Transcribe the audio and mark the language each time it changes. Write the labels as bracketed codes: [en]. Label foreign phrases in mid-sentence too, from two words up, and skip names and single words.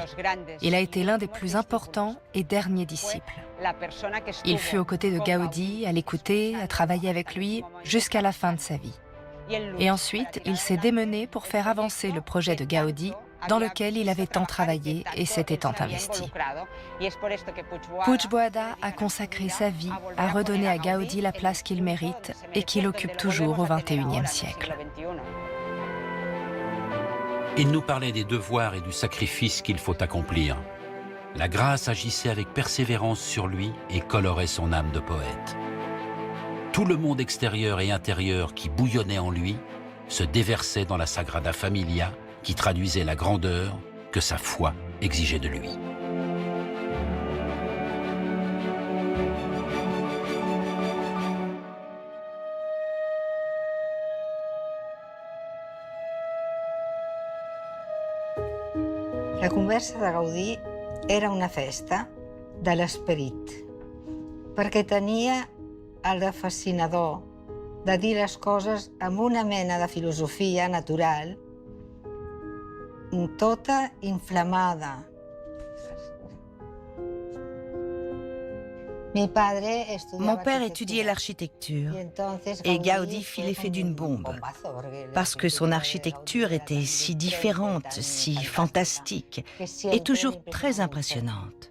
[fr] Il a été l'un des plus importants et derniers disciples. Il fut aux côtés de Gaudi, à l'écouter, à travailler avec lui, jusqu'à la fin de sa vie. Et ensuite, il s'est démené pour faire avancer le projet de Gaudi, dans lequel il avait tant travaillé et s'était tant investi. Puig Boada a consacré sa vie à redonner à Gaudi la place qu'il mérite et qu'il occupe toujours au XXIe siècle. Il nous parlait des devoirs et du sacrifice qu'il faut accomplir. La grâce agissait avec persévérance sur lui et colorait son âme de poète. Tout le monde extérieur et intérieur qui bouillonnait en lui se déversait dans la Sagrada Familia qui traduisait la grandeur que sa foi exigeait de lui. [ca] La conversa de Gaudí era una festa de l'esperit, perquè tenia el de fascinador de dir les coses amb una mena de filosofia natural, tota inflamada. [fr] Mon père étudiait l'architecture et Gaudi fit l'effet d'une bombe, parce que son architecture était si différente, si fantastique et toujours très impressionnante.